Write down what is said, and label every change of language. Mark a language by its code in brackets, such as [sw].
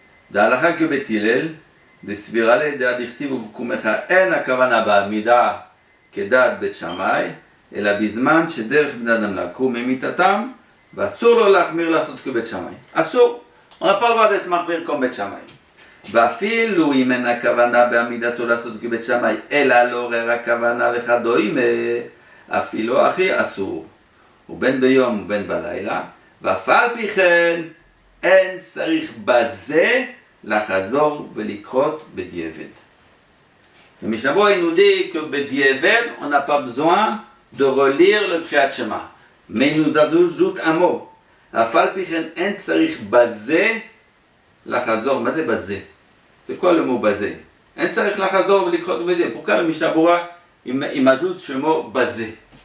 [fr] D'Alacha que Bet Hillel, [he] דסבירה דעת דכתיב ובקומך אין הכוונה בעמידה כדעת בית שמאי אלא בזמן שדרך בני אדם לקום ממיתתם ואסור לו להחמיר לעשות כבית שמאי. אסור. [fr] On n'a pas le droit d'être [he] מחמיר [fr] comme בית שמאי. [he] ואפילו אם אין הכוונה בעמידתו לעשות כבית שמאי אלא לעורר הכוונה וכדומה אפילו הכי אסור. ובין ביום ובין בלילה ואף על פי כן אין צריך בזה לחזור ולקרות בדיעבד. [fr] Le Mishnah Bura il nous dit que bedi'evet, on n'a pas besoin de relire le Kriyat Shema. Mais il nous ajoute un mot. [he] Afal pichen en tzarich bazé lachazor. מה זה [fr] bazé? C'est quoi le mot bazé? [he] En tzarich lachazor ולקרות בדיעבד. [fr] Pourquoi le Mishnah Bura il m'ajoute ce mot bazé?